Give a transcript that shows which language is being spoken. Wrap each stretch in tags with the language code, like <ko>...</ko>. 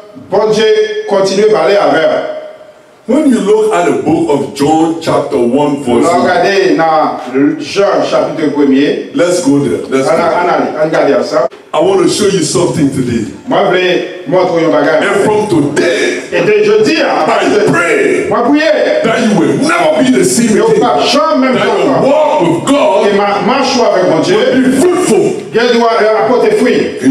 <fr>Bon Dieu continue à parler avec.</fr> <en>When you look at the book of John, chapter 1, verse 1.</en> <fr>Regardez dans Jean chapitre 1er.</fr> <en>Let's go there. Let's go. I want to show you something today. And from today, I pray that you will never be the same again. That your walk with God will be fruitful.</en>